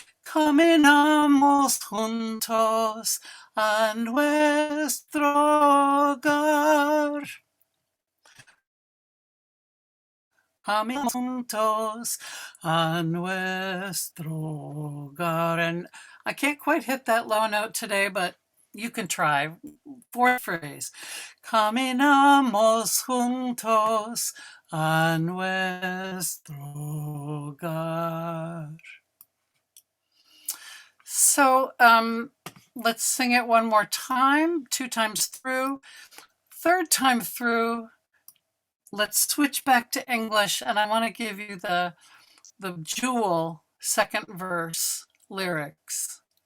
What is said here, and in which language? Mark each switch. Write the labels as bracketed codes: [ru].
[es] Caminamos juntos a nuestro hogar. Caminamos juntos a nuestro hogar. [en] And I can't quite hit that low note today, but you can try. Fourth phrase. [es] Caminamos juntos a nuestro hogar. [en] So let's sing it one more time, 2 times through. Third time through, let's switch back to English, and I want to give you the jewel second verse lyrics.